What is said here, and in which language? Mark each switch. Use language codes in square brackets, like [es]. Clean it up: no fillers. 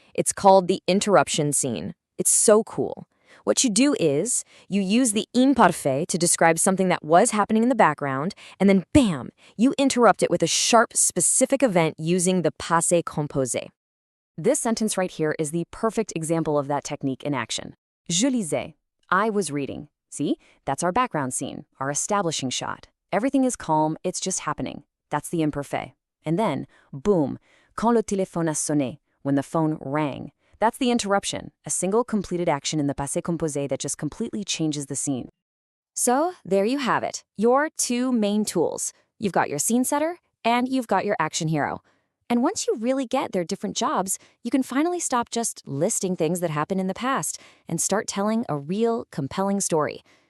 [en] It's called the interruption scene. It's so cool. What you do is, you use the imparfait to describe something that was happening in the background, and then bam, you interrupt it with a sharp, specific event using the passé composé. This sentence right here is the perfect example of that technique in action. [fr] Je lisais. [en] I was reading. See? That's our background scene, our establishing shot. Everything is calm, it's just happening. That's the imparfait. And then, boom, [fr] quand le téléphone a sonné, [en] when the phone rang. That's the interruption, a single completed action in the passé composé that just completely changes the scene. So, there you have it, your two main tools. You've got your scene setter, and you've got your action hero. And once you really get their different jobs, you can finally stop just listing things that happened in the past and start telling a real, compelling story.